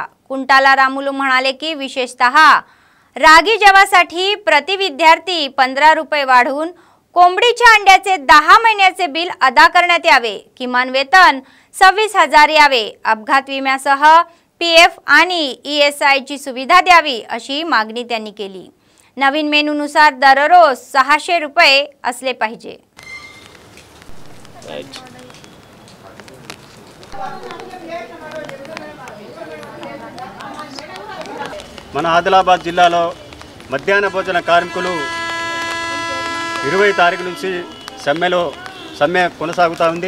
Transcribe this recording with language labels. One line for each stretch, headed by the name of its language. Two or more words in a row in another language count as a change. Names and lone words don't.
Marathi: कुंटाला रामुलू म्हणाले की विशेषतः रागी जवासाठी प्रति विद्यार्थी 15 रुपये वाढवून कोंबडीच्या अंड्याचे 10 महिन्याचे बिल अदा करण्यात यावे. किमान वेतन 26,000 यावे. अपघात विम्यासह PF आणि ESI ची सुविधा द्यावी अशी मागणी त्यांनी केली. नवीन मेनूनुसार दररोज 600 रुपये असले पाहिजे.
Telugu: మన ఆదిలాబాద్ జిల్లాలో మధ్యాహ్న భోజన కార్మికులు 20 తారీఖు నుంచి సమ్మె కొనసాగుతూ ఉంది.